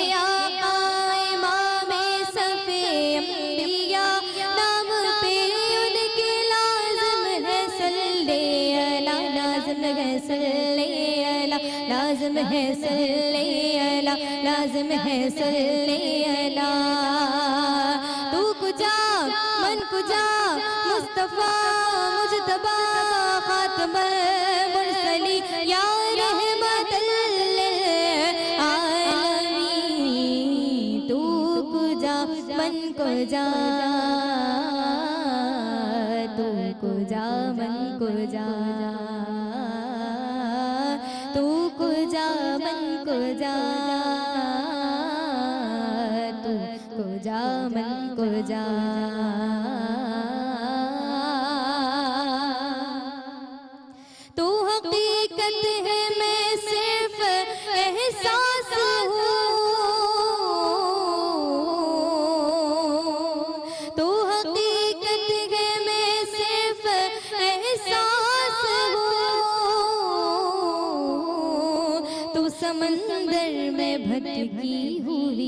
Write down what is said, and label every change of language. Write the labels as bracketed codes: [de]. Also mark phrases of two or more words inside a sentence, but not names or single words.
[ur] آقا امام صفِ انبیاء، نام پہ ان کے لازم ہے [ar] صلی اللہ، [ur] لازم ہے [ar] صلی اللہ، [ur] لازم ہے [ar] صلی اللہ، [ur] لازم ہے [ar] صلی اللہ، [fa] تو کجا من کجا، [ar] مصطفیٰ مجتبیٰ خاتم المرسلین، یا رحمت [fa] للعالمین، تو کجا من کجا، تو کجا من کجا، تو کجا من کجا، تو کجا من کجا، [ur] تو حقیقت ہے میں صرف احساس ہوں، تو حقیقت ہے میں صرف احساس ہوں، تو سمندر میں بھٹکی ہوئی